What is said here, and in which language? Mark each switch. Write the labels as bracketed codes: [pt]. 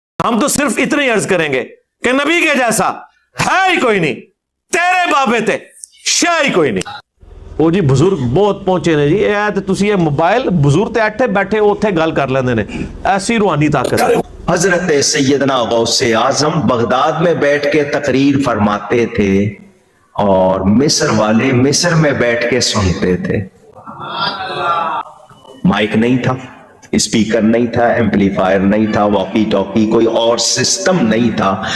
[ur] ہم تو صرف اتنے عرض کریں گے کہ نبی کے جیسا ہے ہی کوئی نہیں, [pa] تیرے بابے تے شاہ ہی کوئی نہیں. وہ جی بزرگ بہت پہنچے نے جی, تسی یہ موبائل بزرگ تے اٹھے بیٹھے اوتھے گل کر لیندے نے, ایسی روحانی طاقت. [ur] حضرت سیدنا غوث اعظم بغداد میں بیٹھ کے تقریر فرماتے تھے اور مصر والے مصر میں بیٹھ کے سنتے تھے. مائک نہیں تھا, اسپیکر نہیں تھا, ایمپلیفائر نہیں تھا, واکی ٹاکی کوئی اور سسٹم نہیں تھا.